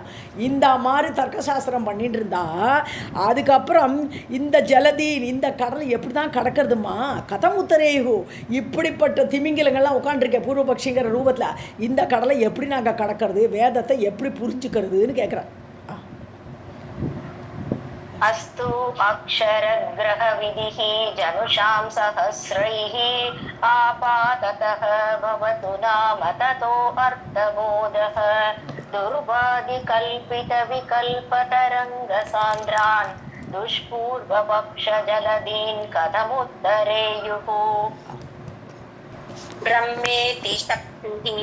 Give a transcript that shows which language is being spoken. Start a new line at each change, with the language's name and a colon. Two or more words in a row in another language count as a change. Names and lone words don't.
Tamil: இந்த மாதிரி தர்க்கசாஸ்திரம் பண்ணிட்டு இருந்தா அதுக்கப்புறம் இந்த ஜலதி இந்த கடல் எப்படி தான் கடக்கிறதுமா?
Sanskrit: कथम् उत्तरेयुः,
Tamil: இப்படிப்பட்ட திமிங்கிலங்கள்லாம் உட்காந்துருக்கேன் பூர்வபக்ஷிங்கிற ரூபத்தில், இந்த கடலை எப்படி நாங்கள் கடக்கிறது, வேதத்தை எப்படி புரிஞ்சுக்கிறதுன்னு கேட்குறேன்.
Sanskrit: अस्तु अक्षरग्रहविधिः जनुषां सहस्रैः आपाततः भवतु नाम ततो अर्थबोधः दुर्वादिकल्पितविकल्पतरङ्गसान्द्रान् दुष्पूर्वपक्षजलदीन् कथमुत्तरेयुः ब्रह्मेति शक्तिः